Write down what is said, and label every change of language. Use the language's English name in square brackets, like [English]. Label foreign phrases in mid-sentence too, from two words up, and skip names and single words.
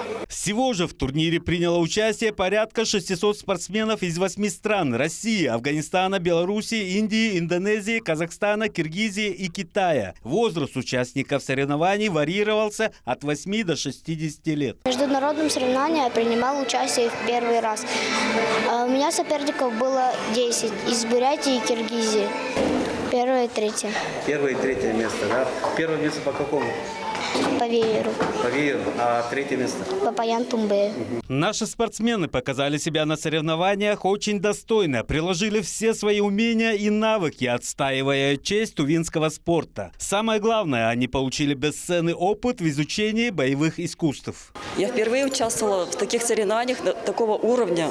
[Russian] Всего же в турнире приняло участие порядка 600 спортсменов из 8 стран – России, Афганистана, Белоруссии, Индии, Индонезии, Казахстана, Киргизии и Китая. Возраст участников соревнований варьировался от 8 до 60 лет. В международном соревновании я принимал участие в первый раз. У меня соперников было 10 из Бурятии и Киргизии. 1-е и 3-е. 1-е и 3-е место, да? 1-е место по какому? По вееру. По вееру. А 3-е место? По паян-тумбе. Наши спортсмены показали себя на соревнованиях очень достойно, приложили все свои умения и навыки, отстаивая честь тувинского спорта. Самое главное, они получили бесценный опыт в изучении боевых искусств. Я впервые участвовала в таких соревнованиях такого уровня.